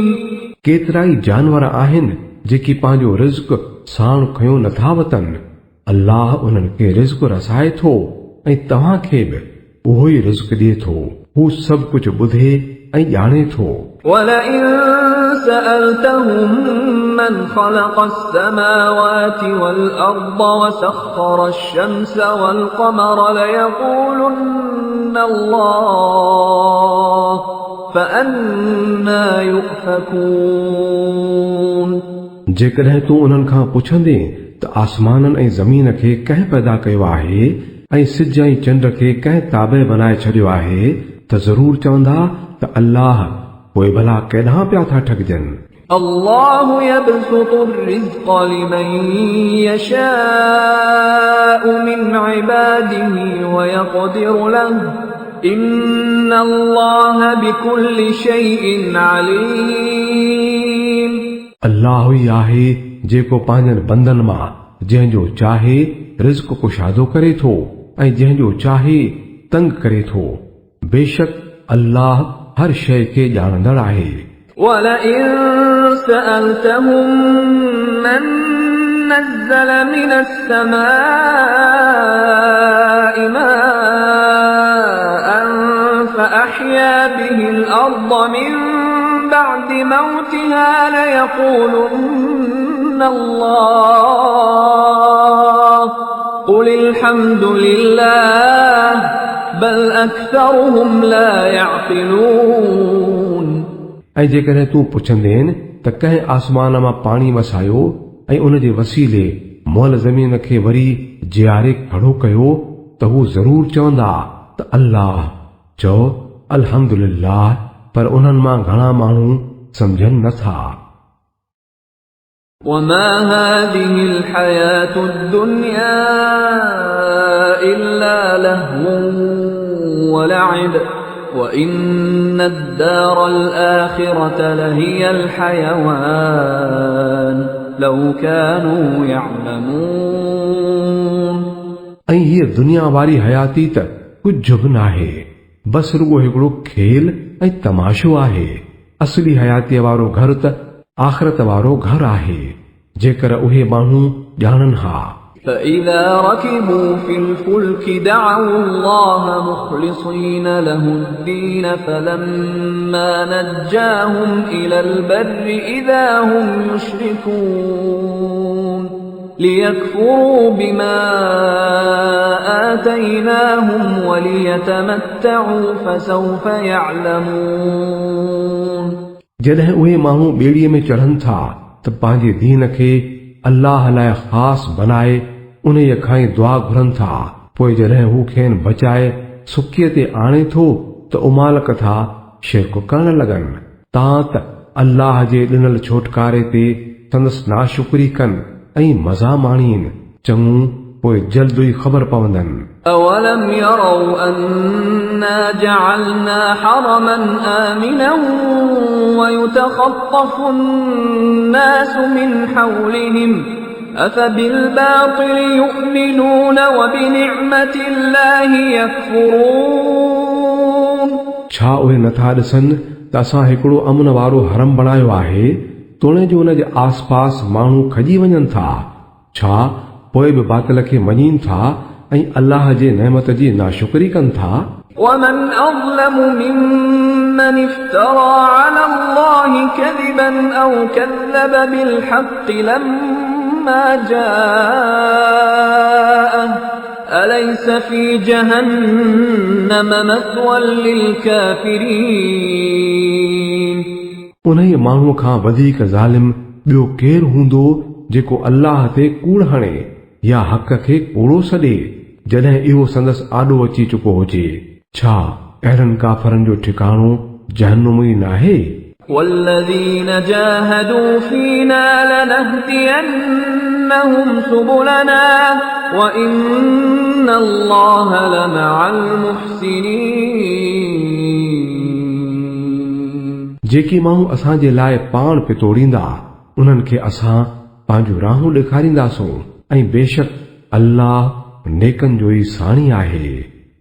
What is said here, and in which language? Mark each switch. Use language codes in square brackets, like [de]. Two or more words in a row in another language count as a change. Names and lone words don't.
[sd] केतिराई जानवर आहिनि जेकी पंहिंजो रिज़्क़ साण खयो नथा वतनि अल्लाह उन्हनि खे रिज़्क़ रसाए थो ऐं तव्हां खे बि उहो ई रिज़्क़ ॾिए थो हू सभु कुझु ॿुधे ऐं ॼाणे थो [ar] ولئن سألتهم من خلق السماوات والأرض وسخر الشمس والقمر ليقولن الله فأنا يؤفكون [sd] जेकॾहिं तूं उन्हनि खां पुछंदे त आसमाननि ऐं ज़मीन खे कंहिं पैदा कयो आहे ऐं सिज ऐं चंड खे कंहिं ताबे बनाए छॾियो आहे त ज़रूर चवंदा त अल्लाह पोइ भला केॾांहुं पिया था ठॻजनि [ar] الله يبسط الرزق لمن يشاء من عباده ويقدر له إن الله بكل شيء عليم [sd] अल्लाह ई आहे जेको पंहिंजनि बंदनि मां जंहिंजो चाहे रिज़्क़ कुशादो करे थो ऐं जंहिंजो चाहे तंग करे थो बेशक अल्लाह हर शइ खे ॼाणंदड़ आहे [ar] ولئن سألتهم من نزل من السماء ماء فأحيا به الأرض من بعد موتها ليقولن الله قل الحمد لله بل أكثرهم لا يعقلون [sd] ऐं जेकॾहिं तूं पुछंदे त कंहिं आसमान मां पाणी वसायो ऐं उन जे वसीले मोल ज़मीन खे वरी जियारे खड़ो कयो त हू ज़रूर चवंदा त अल्लाह चओ अल्हम्दुलिल्लाह पर उन्हनि मां घणा माण्हू सम्झनि नथा [ar] وما هذه الحياة الدنيا إلا لهو ولعب وإن الدار الآخرة لهي الحيوان لو كانوا يعلمون [sd] ऐं हीअ दुनिया वारी हयाती त कुझु बि नाहे, बस रुगो हिकिड़ो खेल ऐं तमाशो आहे। असली हयातीअ वारो घर त आख़िरत वारो घर आहे, जेकर उहे माण्हू ॼाणनि हा। [ar] فإذا ركبوا في الفلك دعوا الله مخلصين له الدين فلما نجاهم إلى البر إذا هم يشركون ليكفروا بما آتيناهم وليتمتعوا فسوف يعلمون। [sd] जॾहिं उहे माण्हू ॿेड़ीअ में चढ़नि था त पंहिंजे दीन खे अल्लाह लाइ ख़ासि बनाए उन खां ई दुआ घुरनि था, पोइ जॾहिं हू खेनि बचाए सुकीअ ते आणे थो त उमालक था शिरक करण लॻनि। तां त अल्लाह जे ॾिनल छोटकारे ते संदसि नाशुक्री कनि ऐं मज़ा माणीनि, चङो पोइ जल्द ई ख़बर पवंदनि। [ar] أولم يروا أنا جعلنا حرما آمنا ويتخطف الناس من حولهم أفبالباطل يؤمنون وبنعمة الله يكفرون। [sd] छा उहे नथा ॾिसनि त असां हिकिड़ो अमन वारो हरम बणायो आहे, तोणे जो उन जे आसपास माण्हू खजी वञनि था। छा पोइ बि बातिल खे मञीनि था ऐं अल्लाह जे नेमत जी नाशुक्री कनि था। [ar] ومن أظلم ممن افترى على الله كذبا أو كذب بالحق لما جاءه أليس في جهنم مثوى للكافرين। [sd] उन्हीअ माण्हूअ खां वधीक ज़ालिम ॿियो केरु हूंदो जेको अल्लाह ते कूड़ हणे या हक़ खे कूड़ो सॾे जॾहिं इहो संदसि आॾो अची चुको हुजे। छा अहिड़नि काफ़रनि जो ठिकाणो जहन्नुम ई नाहे। [ar] والذين جاهدوا فينا لنهدينهم سبلنا وإن الله لمع المحسنين। [sd] जेकी माण्हू असांजे लाइ पाण पितोड़ींदा उन्हनि खे असां पंहिंजूं राहूं ॾेखारींदासूं ऐं बेशक अल्लाह नेकनि जो ई साणी आहे।